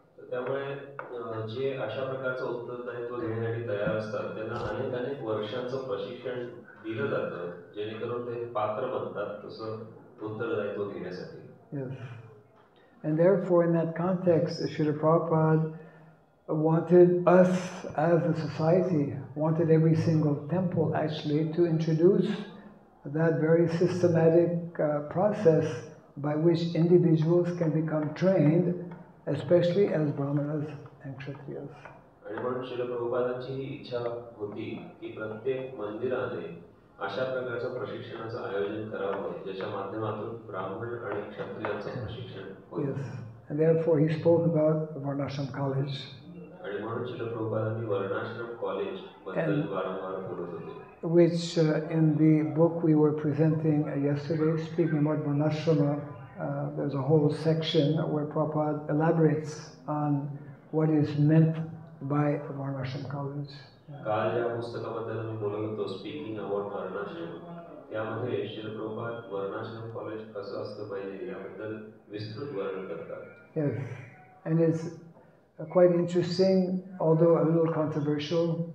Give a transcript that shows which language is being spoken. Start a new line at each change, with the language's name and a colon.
Marathi: त्यामुळे जे अशा प्रकारचं उत्तरदायित्व घेण्यासाठी तयार असतात त्यांना अनेक वर्षांचं प्रशिक्षण दिलं जातं जेणेकरून ते पात्र बनतात तसं उत्तरदायित्व घेण्यासाठी.
English: Yes. And therefore in that context, Srila Prabhupada wanted us as a society, wanted every single temple actually to introduce that very systematic process by which individuals can become trained, especially as Brahmanas and Kshatriyas.
Marathi: आणि म्हणून श्रील प्रभुपादांची ही इच्छा होती की प्रत्येक मंदिराने अशा प्रकारचं प्रशिक्षणाचं आयोजन करावं ज्याच्या माध्यमातून ब्राह्मण आणि क्षत्रियांचं प्रशिक्षण होईल.
English: Yes. And therefore he spoke about Varnashram College.
Marathi: आणि म्हणून श्रील प्रभुपादांनी वर्णाश्रम कॉलेज बद्दल वारंवार बोलत होते.
English: Which in the book we were presenting yesterday, speaking about Varnashrama, there's a whole section where Prabhupada elaborates on what is meant by Varnashram College.
Marathi: काल ज्या पुस्तकाबद्दल मी बोलत होतो स्पीकिंग अबाउट वर्णाश्रम, त्यामध्ये श्रील प्रभुपाद वर्णाश्रम कॉलेज कसं असलं पाहिजे याबद्दल विस्तृत वर्णन करतात.
English: Yes, and it's quite interesting, although a little controversial.